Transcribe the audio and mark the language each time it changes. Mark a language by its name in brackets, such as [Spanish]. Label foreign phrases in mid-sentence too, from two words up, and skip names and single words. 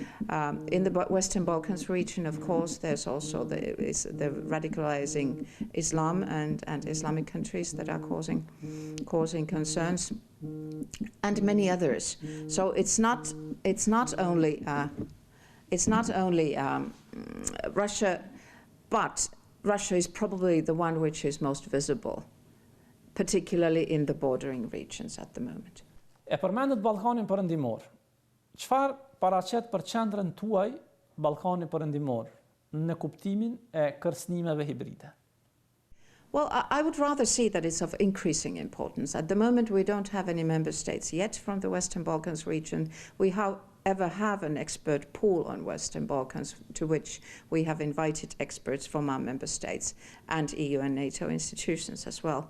[English] In the Western Balkans region, of course, there's also the radicalizing Islam and Islamic countries that are causing concerns, and many others. So it's not only Russia, but Russia is probably the one which is most visible, particularly in the bordering regions at the moment. [Albanian] E përmendet Ballkanin Perëndimor. Çfarë paraqet për qendrën tuaj Ballkani Perëndimor në kuptimin e kërcënimeve hibride? [English] Well, I would rather see that it's of increasing importance. At the moment, we don't have any member states yet from the Western Balkans region. We however have an expert pool on Western Balkans to which we have invited experts from our member states and EU and NATO institutions as well.